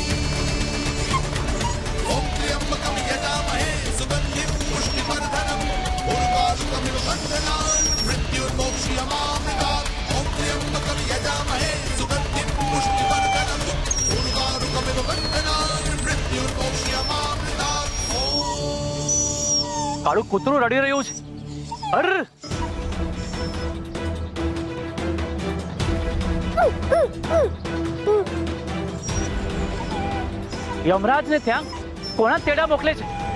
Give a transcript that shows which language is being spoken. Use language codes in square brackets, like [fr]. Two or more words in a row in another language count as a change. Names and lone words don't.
[sa] ॐ त्र्यम्बकं यजामहे सुगन्धिं पुष्टिवर्धनम् उर्वारुकमिव बन्धनान् मृत्युर्मोक्ष्यमामृतात्. ॐ त्र्यम्बकं यजामहे सुगन्धिं पुष्टिवर्धनम् उर्वारुकमिव बन्धनान् मृत्युर्मोक्ष्यमामृतात्. [gu] કાળું કૂતરું રડી રહ્યું છે. અર યમરાજ ને ત્યાં કોના તેડા મોકલે છે?